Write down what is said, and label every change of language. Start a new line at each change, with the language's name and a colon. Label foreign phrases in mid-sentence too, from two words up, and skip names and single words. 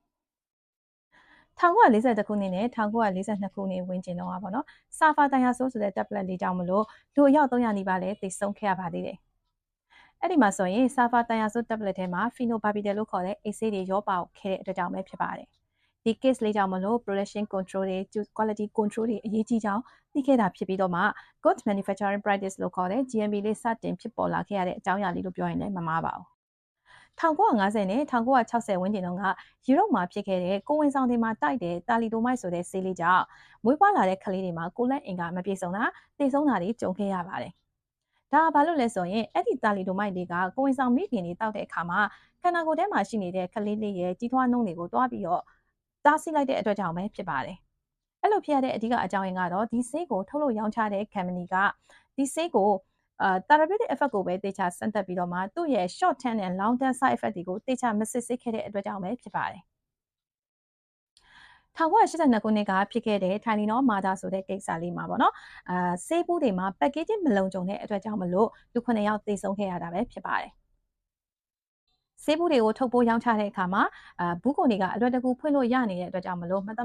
Burmese: 1942 ခုနှစ်နဲ့1942ခုနှစ်ဝန်းကျင်တော့ပါနော်။ဆာဖာတန်ယာဆိုးဆိုတဲ့ tablet လေးကြောင့်မလို့လူအယောက်300နီးပါးလည်းသေဆုံးခဲ့ရပါသေးတယ်။အဲ့ဒီမှာဆိုရင်ဆာဖာတန်ယာဆိုး tablet ထဲမှာ phenobarbital လို့ခေါ်တဲ့အိတ်ဆေးတွေရောပါခဲ့တဲ့အတွက်ကြောင့်ပဲဖြစ်ပါတယ်။ဒီ case လေးကြောင့်မလို့
English: production control
Burmese: တွေ
English: quality control
Burmese: တွေအရေးကြီးကြောင်းသိခဲ့တာဖြစ်ပြီးတော့မှ
English: good manufacturing practice
Burmese: လို့ခေါ်တဲ့ GMP လေးစတင်ဖြစ်ပေါ်လာခဲ့ရတဲ့အကြောင်းအရာလေးလို့ပြောရင်လည်းမမှားပါဘူး။1950နဲ့1960ဝန်းကျင်တုန်းက ယူရိုပမှာဖြစ်ခဲ့တဲ့ကိုဝင်ဆောင်တွေမှာတိုက်တဲ့တာလီတိုမိုက်ဆိုတဲ့ဆေးလေးကြောင့်မွေးဖွားလာတဲ့ကလေးတွေမှာကိုလက်အင်ကမပြေဆုံးတာသေဆုံးတာတွေ ကြုံခဲ့ရပါတယ်။ဒါဘာလို့လဲဆိုရင်အဲ့ဒီတာလီတိုမိုက်တွေကကိုဝင်ဆောင်မိခင်တွေတောက်တဲ့အခါမှာခန္ဓာကိုယ်ထဲမှာရှိနေတဲ့ကလေးလေးရဲ့ကြီးထွားနှုန်းတွေကိုတွားပြီးတော့တားဆီးလိုက်တဲ့အတွက်ကြောင့်ပဲဖြစ်ပါတယ်။အဲ့လိုဖြစ်ရတဲ့အဓိကအကြောင်းရင်းကတော့ဒီဆေးကိုထုတ်လုပ်ရောင်းချတဲ့ company ကဒီဆေးကို
English: therapeutic effect
Burmese: ကိုပဲတေချာစမ်းသပ်ပြီးတော့မှသူ့ရဲ့
English: short term and long term side effect
Burmese: တွေကိုတေချာမစစ်ဆေးခဲ့တဲ့အတွက်ကြောင့်ပဲဖြစ်ပါတယ် 1982ခုနှစ်ကဖြစ်ခဲ့တဲ့ထိုင်လီနောမာတာဆိုတဲ့ကိစ္စလေးမှာပေါ့နော်ဆေးဘူးတွေမှာ packaging မလုံခြုံတဲ့အတွက်ကြောင့်မလို့လူ9ယောက်သေဆုံးခဲ့ရတာပဲဖြစ်ပါတယ်ဆေးဘူးတွေကိုထုတ်ပိုးရောင်းချတဲ့အခါမှာဘူးကုန်တွေကအလွယ်တကူဖွင့်လို့ရနေတဲ့အတွက်ကြောင့်မလို့မတ